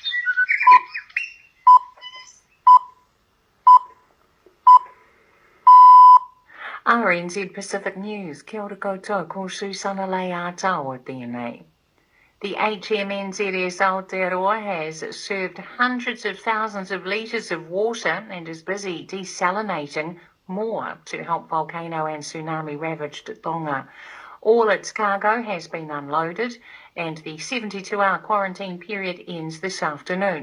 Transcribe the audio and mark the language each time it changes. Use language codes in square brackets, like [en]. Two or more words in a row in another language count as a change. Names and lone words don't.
[en] RNZ Pacific News. [mi] Kia ora koutou, ko Susana Lei Atawa tēnei. [en] The HMNZS Aotearoa has served hundreds of thousands of litres of water and is busy desalinating more to help volcano and tsunami ravaged Tonga. All its cargo has been unloaded and the 72-hour quarantine period ends this afternoon.